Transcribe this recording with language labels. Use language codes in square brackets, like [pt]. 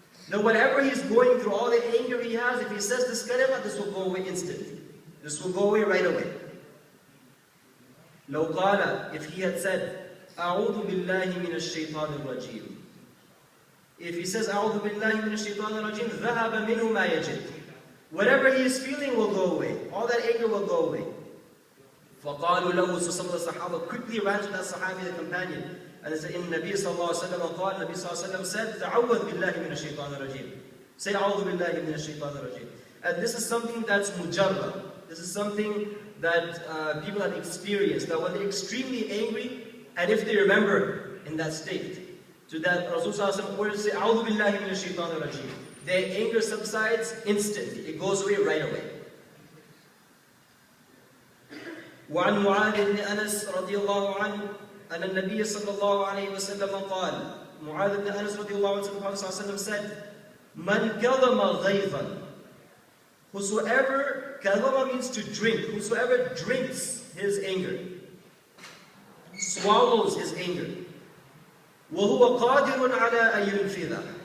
[en] Now whatever he's going through, all the anger he has, if he says this kalimah, this will go away instantly. This will go away right away. [ar] لو قال, [en] if he had said, [ar] أعوذ بالله من الشيطان الرجيم. [en] If he says, [ar] أعوذ بالله من الشيطان الرجيم, ذهب منه ما يجد. [en] Whatever he is feeling will go away. All that anger will go away. [ar] فقالوا له. [en] So some of the Sahaba quickly ran to that Sahabi, the companion, and they said, [ar] إن النبي صلى الله عليه وسلم قال, Nabi صلى الله عليه وسلم said, تعوذ بالله من الشيطان الرجيم. [en] Say, [ar] أعوذ بالله من الشيطان الرجيم. [en] And this is something that's mujarrab. This is something that people have experienced, that when they're extremely angry, and if they remember in that state, to that Rasulullah ordered to say, [ar] أعوذ بالله من الشيطان الرجيم. [en] Their anger subsides instantly. It goes away right away. [ar] وعن معاذ بن أنس رضي الله عنه أن النبي صلى الله عليه وسلم قال. [en] Mu'adh ibn Anas رضي الله عنه, the Prophet said, [ar] من كظم غيظا. [en] Whosoever kadhaba means to drink. Whosoever drinks his anger, swallows his anger. [ar] وَهُوَ قَادِرٌ عَلَىٰ أَن يُنْفِذَهُ.